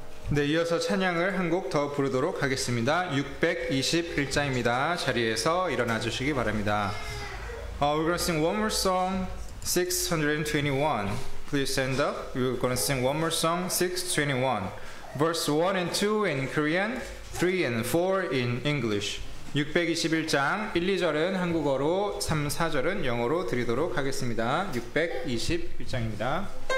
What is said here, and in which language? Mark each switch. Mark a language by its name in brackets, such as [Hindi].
[Korean] 네, 이어서 찬양을 한 곡 더 부르도록 하겠습니다. 621장입니다. 자리에서 일어나 주시기 바랍니다. [English] We're going to sing one more song, 621. Please stand up. We're going to sing one more song, 621. Verse 1 and 2 in Korean, 3 and 4 in English. [Korean] 621장 1, 2절은 한국어로, 3, 4절은 영어로 드리도록 하겠습니다. 621장입니다.